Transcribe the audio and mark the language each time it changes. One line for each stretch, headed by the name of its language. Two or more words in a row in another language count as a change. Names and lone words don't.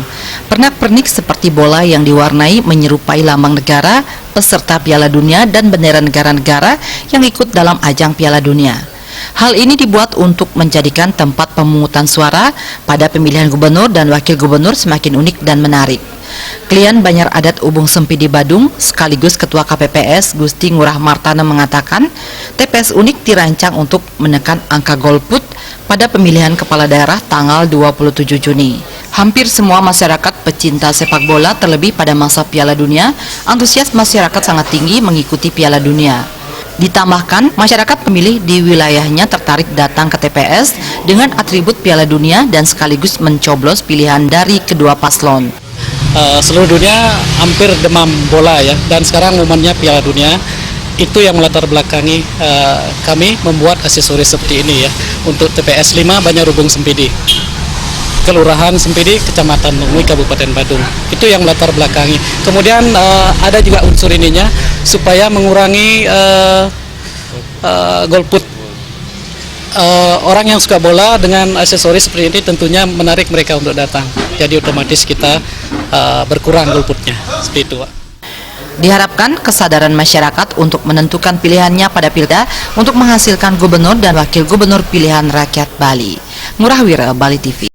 Indonesian: Pernak-pernik seperti bola yang diwarnai menyerupai lambang negara, peserta Piala Dunia dan bendera negara-negara yang ikut dalam ajang Piala Dunia. Hal ini dibuat untuk menjadikan tempat pemungutan suara pada pemilihan gubernur dan wakil gubernur semakin unik dan menarik. Klien Banjar Adat Ubung Sempidi Badung sekaligus Ketua KPPS Gusti Ngurah Martana mengatakan TPS unik dirancang untuk menekan angka golput pada pemilihan kepala daerah tanggal 27 Juni. Hampir semua masyarakat pecinta sepak bola terlebih pada masa Piala Dunia, antusias masyarakat sangat tinggi mengikuti Piala Dunia. Ditambahkan, masyarakat pemilih di wilayahnya tertarik datang ke TPS dengan atribut Piala Dunia dan sekaligus mencoblos pilihan dari kedua paslon. Seluruh dunia hampir demam bola ya, dan sekarang momennya Piala Dunia. Itu yang melatar belakangi kami membuat aksesoris seperti ini ya untuk TPS 5 Banjar Ubung Sempidi, Kelurahan Sempidi, Kecamatan Lungui, Kabupaten Badung. Itu yang melatar belakangi. Kemudian ada juga unsur ininya supaya mengurangi golput. Orang yang suka bola dengan aksesoris seperti ini tentunya menarik mereka untuk datang. Jadi otomatis kita berkurang golputnya. Seperti itu, Pak. Diharapkan kesadaran masyarakat untuk menentukan pilihannya pada Pilkada untuk menghasilkan gubernur dan wakil gubernur pilihan rakyat Bali. Ngurah Wira, Bali TV.